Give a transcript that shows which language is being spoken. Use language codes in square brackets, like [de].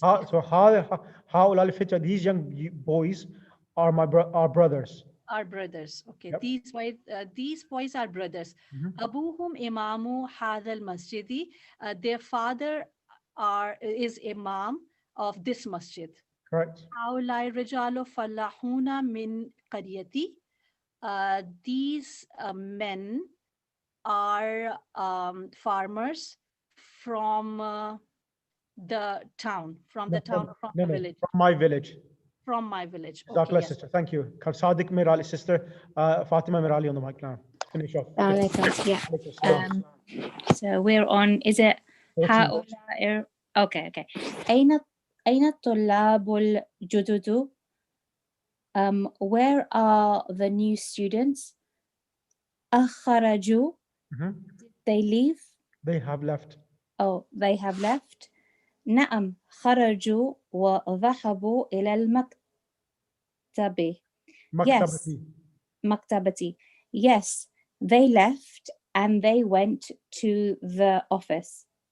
[en] So [ar] هؤلاء الفتية, [en] these young boys are our brothers. Our brothers. Okay. Yep. These boys are brothers. Mhm. [ar] أبوهم إمام هذا المسجد. [en] Their father is imam of this masjid. Correct. [ar] هؤلاء الرجال فلاحون من قريتي. [en] These men are farmers from the town, from the village. From my village. From my village. Jazakallah, Okay, yes. sister. Thank you. Sadiq Mirali, sister. Fatima Mirali on the mic now. Finish off. Yeah. So we're on, is it هؤلاء? Okay. [ar] أين الطلاب الجدد? [en] Where are the new students? [ar] أخرجوا. [en] Did they leave? They have left. Oh, they have left. [ar] نعم خرجوا وذهبوا إلى المكتب. [en] Yes. [ar] مكتبتي. [en] Yes, they left and they went to the office.